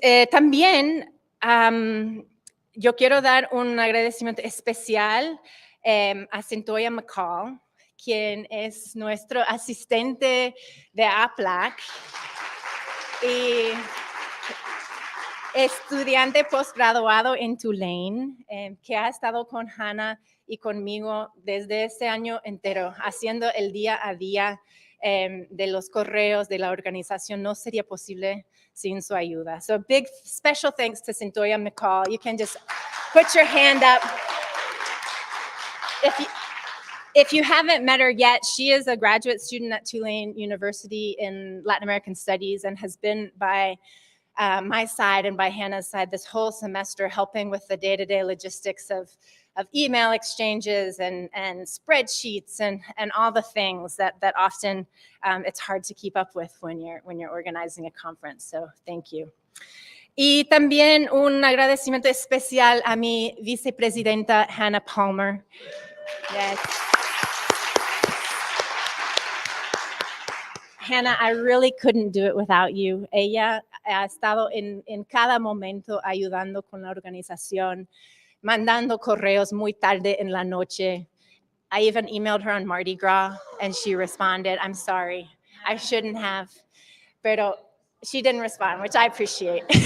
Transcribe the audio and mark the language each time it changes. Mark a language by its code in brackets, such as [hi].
[es] También yo quiero dar un agradecimiento especial a Cynthia McCall, quien es nuestro asistente de AAPLAC y estudiante posgraduado en Tulane, que ha estado con Hannah y conmigo desde ese año entero, haciendo el día a día de los correos de la organización. No sería posible sin su ayuda. [en] So big special thanks to Cynthia McCall. You can just put your hand up. If you haven't met her yet, she is a graduate student at Tulane University in Latin American Studies and has been by my side and by Hannah's side this whole semester, helping with the day-to-day logistics of email exchanges and spreadsheets and all the things that often it's hard to keep up with when you're organizing a conference. So thank you. [es] Y también un agradecimiento especial a mi vicepresidenta Hannah Palmer. [en] Yes. Hannah, I really couldn't do it without you. [es] Ella ha estado en cada momento ayudando con la organización, mandando correos muy tarde en la noche. [en] I even emailed her on Mardi Gras and she responded, I'm sorry, I shouldn't have. Pero she didn't respond, which I appreciate.